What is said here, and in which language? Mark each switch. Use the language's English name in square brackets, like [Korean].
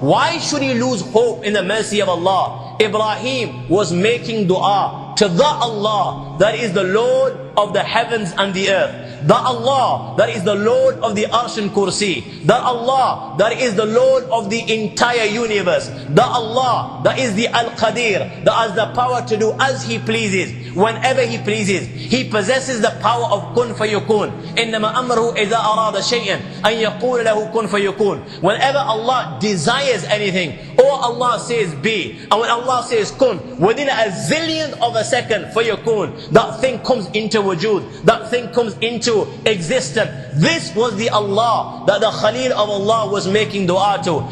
[English] Why should he lose hope in the mercy of Allah? Ibrahim was making dua to the Allah that is the Lord of the heavens and the earth. That Allah that is the Lord of the Arsh and Kursi. That Allah that is the Lord of the entire universe. That Allah that is the Al-Qadir, that has the power to do as He pleases, whenever He pleases. He possesses the power of kun fayakun. [Arabic] إِنَّمَا أَمْرُهُ إِذَا أَرَادَ شَيْئًا أَن يَقُولَ لَهُ كُن فَيَكُونُ. [English] Whenever Allah desires anything, or Allah says be, and when Allah says kun, within a zillionth of a second, fayakun, that thing comes into wujud, that thing comes into existence. This was the Allah that the Khalil of Allah was making dua to.